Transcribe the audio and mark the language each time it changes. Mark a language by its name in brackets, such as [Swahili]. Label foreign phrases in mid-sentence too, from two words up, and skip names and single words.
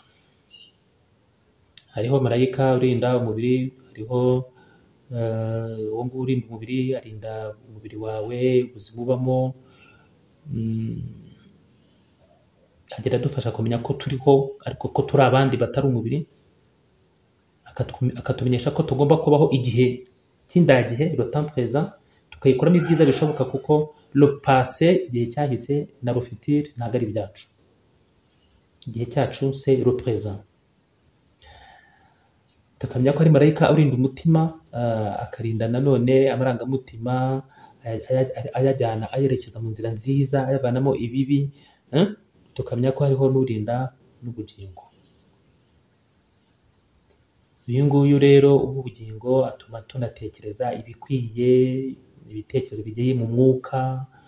[Kinyarwanda] Hariho marayika urinda umubiri, hariho uwo nguwo urinda umubiri, arinda umubiri wawe, ubuzima ubamo, agenda adufasha kumenya ko turiho ariko ko turi abandi batari umubiri, akatumenyesha ko tugomba kubaho igihe cy'indagihe, [French] le temps présent, [Kinyarwanda] tukayikoramo ibyiza bishoboka, kuko [French] le passé, [Kinyarwanda] igihe cyahise, na [French] le futur [Kinyarwanda] ntabwo ari ibyacu. Igihe cyacu [French] c'est le présent. [Kinyarwanda] Tukamenya ko ari marayika urinda umutima, akarinda nanone amarangamutima, ayajyana ayerekeza mu nzira nziza, ayavanamo ibibi. Tukamenya ko hariho n'urinda n'ubugingo. Uyu nguyu rero ubugingo atuma tunatekereza ibikwiye, ibitekerezo bigiye mu mwuka,